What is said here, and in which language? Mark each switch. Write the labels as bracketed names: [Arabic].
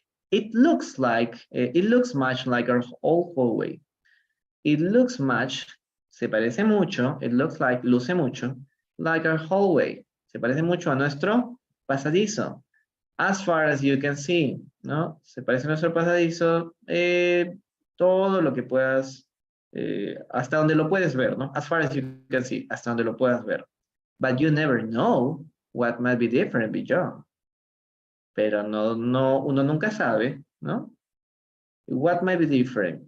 [English] It looks much like our old hallway. It looks much, [Spanish] se parece mucho, [English] it looks like, [Spanish] luce mucho, [English] like our hallway. [Spanish] Se parece mucho a nuestro pasadizo. [English] As far as you can see, [Spanish] ¿no? Se parece a nuestro pasadizo, todo lo que puedas, hasta donde lo puedes ver, ¿no? [English] As far as you can see, [Spanish] hasta donde lo puedas ver. [English] But you never know what might be different beyond. [Spanish] Pero uno nunca sabe, ¿no? [English] What might be different?